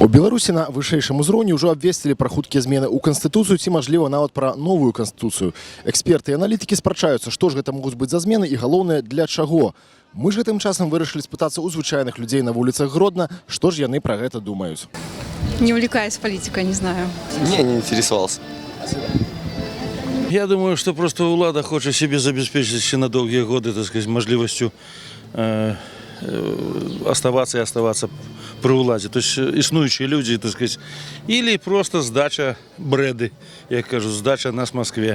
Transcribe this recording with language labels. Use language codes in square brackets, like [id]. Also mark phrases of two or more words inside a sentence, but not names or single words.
[be] У Беларусі на вышэйшым узроўні ўжо абвесцілі пра хуткія змены ў канстытуцыю ці, мажліва, нават пра новую канстытуцыю. Эксперты і аналітыкі спрачаюцца, што ж гэта могуць быць за змены і, галоўнае, для чаго. Мы ж гэтым часам вырашылі спытацца ў звычайных людзей на вуліцах Гродна, што ж яны пра гэта думаюць. [ru] Не увлекаюсь политикой, не знаю. Не интересовался. Я думаю, что просто влада хочет себе забеспечить еще на долгие годы, так сказать, возможностью оставаться и оставаться при владе. То есть існуючие люди, так сказать, или просто сдача бреды, я кажу, сдача нас в Москве.